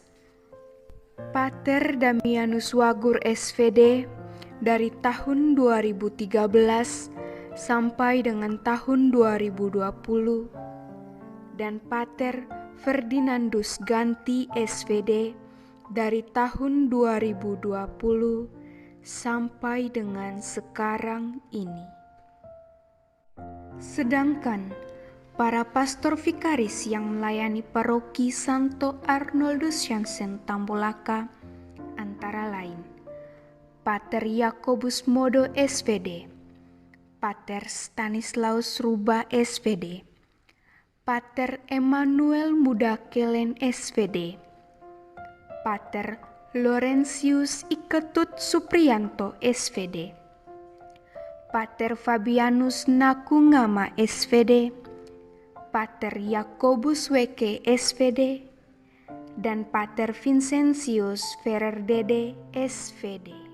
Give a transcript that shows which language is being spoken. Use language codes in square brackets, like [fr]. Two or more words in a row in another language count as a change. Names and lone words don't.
[id] Pater Damianus Wagur SPD dari tahun 2013 sampai dengan tahun 2020, dan Pater Ferdinandus Ganti SPD dari tahun 2020 sampai dengan sekarang ini. Sedangkan para pastor vikaris yang melayani paroki Santo Arnoldus Jansen Tambolaka antara lain Pater Yakobus Modo SVD, Pater Stanislaus Ruba SVD, Pater Emmanuel Mudakelen SVD, Pater Laurentius Iketut Supriyanto SVD, Pater Fabianus Nakungama SVD, Pater Yakobus Weke SVD, dan Pater Vincentius Ferrer Dede SVD.